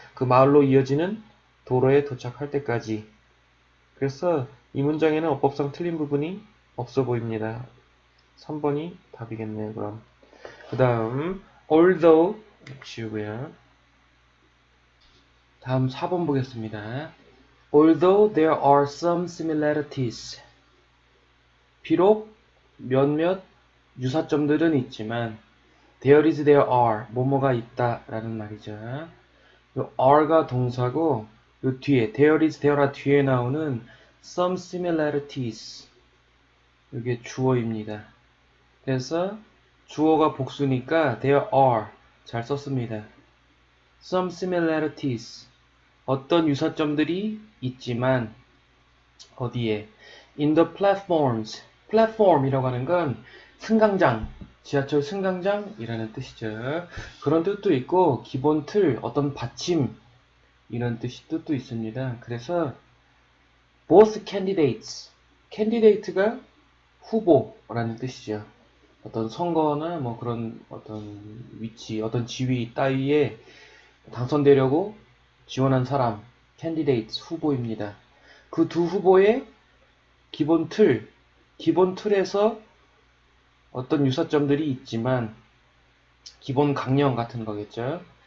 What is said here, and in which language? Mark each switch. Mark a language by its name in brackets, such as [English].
[Korean] 그 마을로 이어지는 도로에 도착할 때까지. 그래서 이 문장에는 어법상 틀린 부분이 없어 보입니다. 3번이 답이겠네요, 그럼. 그 다음, although, 지우고요. 다음 4번 보겠습니다. [English] Although there are some similarities. [Korean] 비록 몇몇 유사점들은 있지만, [English] there is, there are, [Korean] 뭐뭐가 있다 라는 말이죠. 요 are가 동사고, 요 뒤에, [English] there is, there are [Korean] 뒤에 나오는 [English] some similarities. [Korean] 이게 주어입니다. 그래서 주어가 복수니까 [English] there are [Korean] 잘 썼습니다. [English] Some similarities. [Korean] 어떤 유사점들이 있지만 어디에? [English] In the platforms. [Korean] 플랫폼이라고 하는 건 승강장, 지하철 승강장이라는 뜻이죠. 그런 뜻도 있고 기본 틀, 어떤 받침 이런 뜻도 있습니다. [English] 그래서 both candidates. [Korean] candidate가 후보라는 뜻이죠. 어떤 선거나 뭐 그런 어떤 위치, 어떤 지위 따위에 당선되려고 지원한 사람, candidates 후보입니다. 그 두 후보의 기본 틀에서 어떤 유사점들이 있지만 기본 강령 같은 거겠죠.